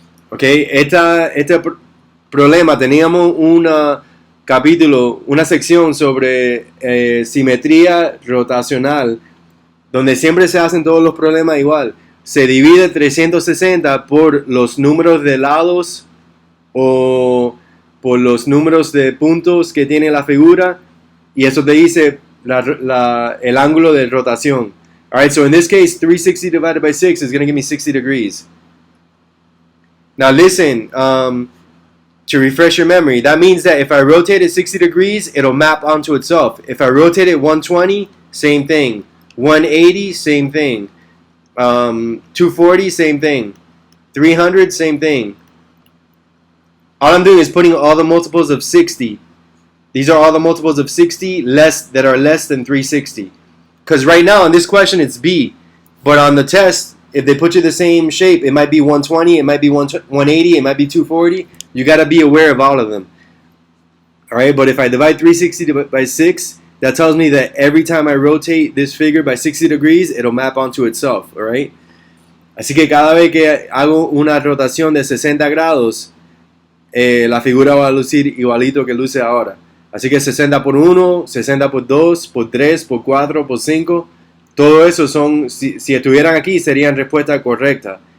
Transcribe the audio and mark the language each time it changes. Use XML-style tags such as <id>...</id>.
<es>Okay, este problema, teníamos un capítulo, una sección sobre simetría rotacional, donde siempre se hacen todos los problemas igual. Se divide 360 por los números de lados o por los números de puntos que tiene la figura, y eso te dice el ángulo de rotación.</es> <en>Alright, so in this case, 360 divided by 6 is going to give me 60 degrees. Now listen, to refresh your memory, that means that if I rotate it 60 degrees, it'll map onto itself. If I rotate it 120, same thing. 180, same thing. 240, same thing. 300, same thing. All I'm doing is putting all the multiples of 60 These are all the multiples of 60 that are less than 360. Because right now in this question it's B. But on the test, if they put you the same shape, it might be 120, it might be 180, it might be 240. You got to be aware of all of them. Alright, but if I divide 360 by 6, that tells me that every time I rotate this figure by 60 degrees, it'll map onto itself. Alright?</en> <es>Así que cada vez que hago una rotación de 60 grados, la figura va a lucir igualito que luce ahora. Así que 60 por 1, 60 por 2, por 3, por 4, por 5, todo eso son, si estuvieran aquí, serían respuesta correcta.</es>